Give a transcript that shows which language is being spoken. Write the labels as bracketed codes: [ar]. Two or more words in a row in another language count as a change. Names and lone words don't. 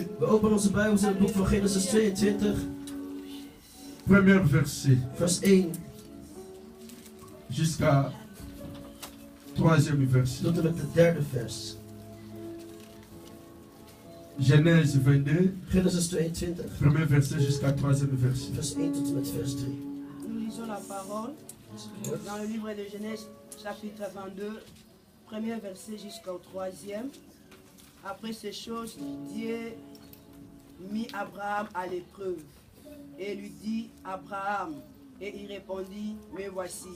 [nl] We openen onze Bijbels in het boek van Genesis 22. [fr] Premier verset. [nl] Vers 1. [fr] Jusqu'à 3e verset. [nl] Tot en met de derde vers. [fr] Genèse 22. [nl] Genesis 22. [fr] Premier verset jusqu'à 3e verset. [nl] Vers 1 tot en met vers 3. [fr] Nous lisons la parole dans le livre de Genèse, chapitre 22, premier verset jusqu'au 3e. Après ces choses, Dieu mit Abraham à l'épreuve et lui dit, Abraham, et il répondit, me voici.